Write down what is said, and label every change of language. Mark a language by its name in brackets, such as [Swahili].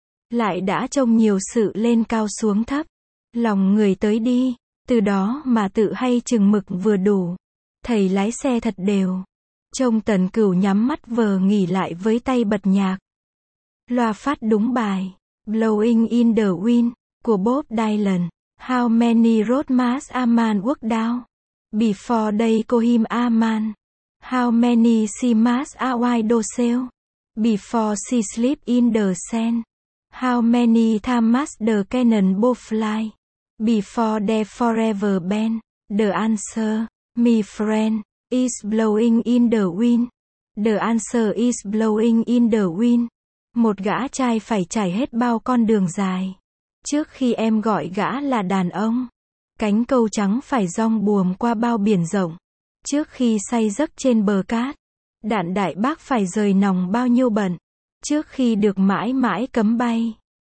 [Vietnamese] Lại đã trông nhiều sự lên cao xuống thấp. Lòng người tới đi. Từ đó mà tự hay chừng mực vừa đủ. Thầy lái xe thật đều. Trông Tần Cửu nhắm mắt vờ nghỉ lại với tay bật nhạc. Loa phát đúng bài. Blowing in the Wind của Bob Dylan. [English] How many roads must a man walk down before they call him a man? How many seas must a whale sail before she sleeps in the sand? How many times must the cannonball fly before they forever bend? The answer, my friend, is blowing in the wind. The answer is blowing in the wind. [Vietnamese] Một gã trai phải trải hết bao con đường dài. Trước khi em gọi gã là đàn ông. Cánh câu trắng phải rong buồm qua bao biển rộng. Trước khi say giấc trên bờ cát. Đạn đại bác phải rời nòng bao nhiêu bận. Trước khi được mãi mãi cấm bay.